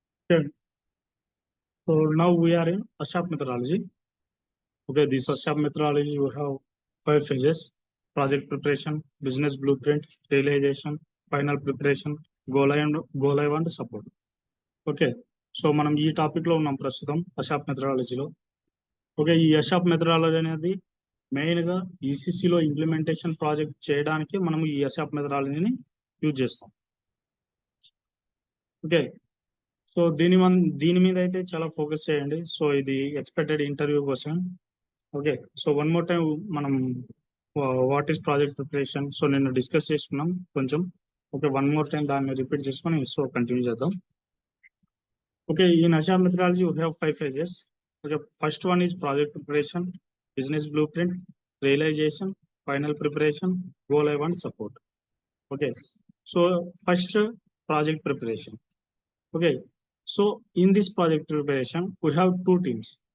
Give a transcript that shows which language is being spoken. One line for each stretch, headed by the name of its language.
English: Okay, so now we are in ASAP methodology. Okay, this ASAP methodology we have 5 phases: project preparation, business blueprint, realization, final preparation, go live and support.
Telugu: Okay, so మనం ఈ topic లో ఉన్నాం ప్రస్తుతం అషాప్ మెథడాలజీలో. Okay, ఈ అషాప్ methodology అనేది main గా ఈసీసీలో implementation project చేయడానికి మనం ఈ అషాప్ మెథడాలజీని యూజ్ చేస్తాం. ఓకే, సో దీని మీద అయితే చాలా ఫోకస్ చేయండి. సో ఇది ఎక్స్పెక్టెడ్ ఇంటర్వ్యూ కోసం. Okay, so one more time మనం what is project preparation, so నేను డిస్కస్ చేసుకున్నాం కొంచెం. ఓకే, వన్ మోర్ టైం దాన్ని రిపీట్ చేసుకొని సో కంటిన్యూ చేద్దాం.
English: Okay, in Agile methodology we have 5 phases. Okay, first one is project preparation, business blueprint, realization, final preparation, go live and support. Okay, so first project preparation. Okay, so in this project preparation we have two teams.